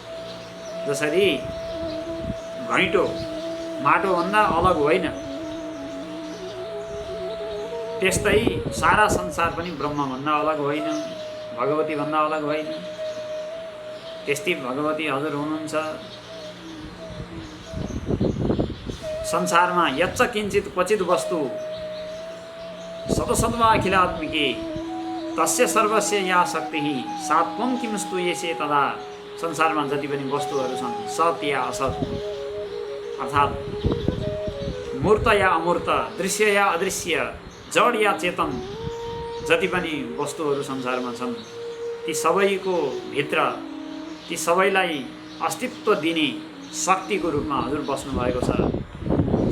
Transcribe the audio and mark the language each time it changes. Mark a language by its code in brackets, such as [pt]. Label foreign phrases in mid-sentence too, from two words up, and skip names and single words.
[ne] जसरी घैँटो माटोभन्दा अलग होइन, त्यस्तै सारा संसार पनि ब्रह्मभन्दा अलग होइन, भगवतीभन्दा अलग होइन। त्यस्तै भगवती हजुर हुनुहुन्छ। [sa] संसारमा यच्च किञ्चित क्वचित वस्तु सतसद्वा अखिलात्मिके तस्य सर्वस्य या शक्ति सा त्वं किं स्तूयसे तदा। [ne] संसारमा जति पनि वस्तुहरू छन्, सत या असत अर्थात् मूर्त या अमूर्त, दृश्य या अदृश्य, जड या चेतन, जति पनि वस्तुहरू संसारमा छन् ती सबैको भित्र, ती सबैलाई अस्तित्व दिने शक्तिको रूपमा हजुर बस्नुभएको छ।